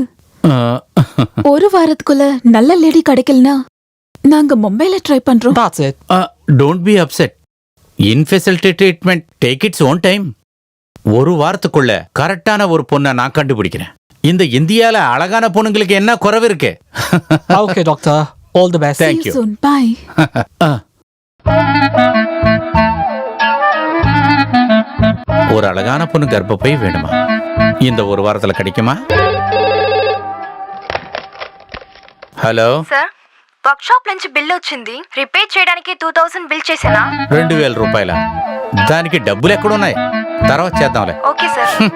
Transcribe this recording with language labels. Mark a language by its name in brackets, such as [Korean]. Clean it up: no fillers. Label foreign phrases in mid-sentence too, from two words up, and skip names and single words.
[Tamil] ஒரு வாரத்துக்குள்ள நல்ல லேடி கிடைக்கலனா நாங்க மும்பைல ட்ரை பண்றோம். [English] That's it. Don't be upset. Infertility treatment take its own time. [Tamil] ஒரு வாரத்துக்குள்ள கரெக்டான ஒரு பொண்ணை நான் கண்டுபிடிக்கிறேன். இந்த இந்தியால அழகான பொண்ணுங்களுக்கு என்ன குறைவு இருக்கு? [English] Okay, doctor. All the best. Thank you. Soon. Bye. [Tamil] ஒரு அழகான பொண்ணு கர்ப்பப்பை வேணுமா? இந்த ஒரு வாரத்துல கிடைக்குமா? [Telugu] హలో సార్ వర్క్ షాప్ నుంచి బిల్ వచ్చింది. రిపేర్ చేయడానికి 2000 బిల్ చేసానా? 2000 రూపాయల? దానికి డబ్బులు ఎక్కడున్నాయి? తర్వాత చేద్దాంలే. ఓకే సార్.